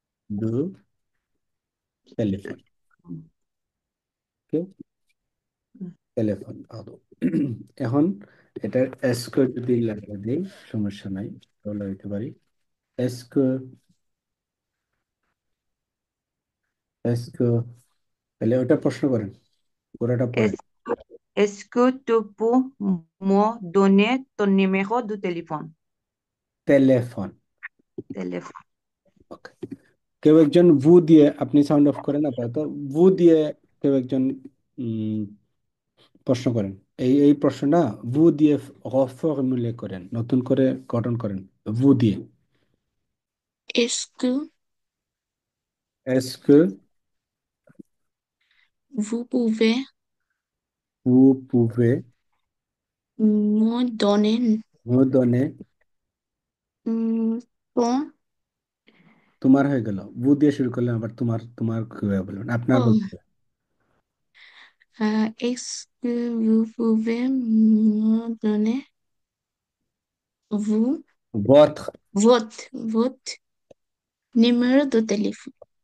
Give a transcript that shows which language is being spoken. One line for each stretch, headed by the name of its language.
Bangla: দু টেলিফোন। ওকে, টেলিফোন আদো। এখন এটার এসকো যদি লাগিয়ে দিই, সমস্যা নাই, তাহলে হইতে পারি এসকো, এসকো। তাহলে ওটা প্রশ্ন করেন, পুরোটা পড়েন।
French: Est, est-ce que tu peux me donner ton numéro de téléphone?
Bangla: Telephone.
French: Téléphone.
Bangla: ওকে। কেউ একজন ভু দিয়ে, আপনি সাউন্ড অফ করেন আপাতত, ভু দিয়ে কেউ একজন উম, প্রশ্ন করেন। এই প্রশ্নটা ভু দিয়ে ফর্মুলে করেন, নতুন করে গঠন করেন, ভু দিয়ে।
French: Est-ce que
Bangla: SK,
French: vous pouvez
Bangla: ভু পুভে,
French: me donner
Bangla: ভু দনে।
French: ton...
Bangla: তোমার হয়ে গেল, ভু দিয়ে শুরু করলেন, আবার তোমার, তোমার কিভাবে বলবেন, আপনার Oh, বলতে হবে।
French: est-ce que vous pouvez me donner vous, votre. votre numéro de téléphone?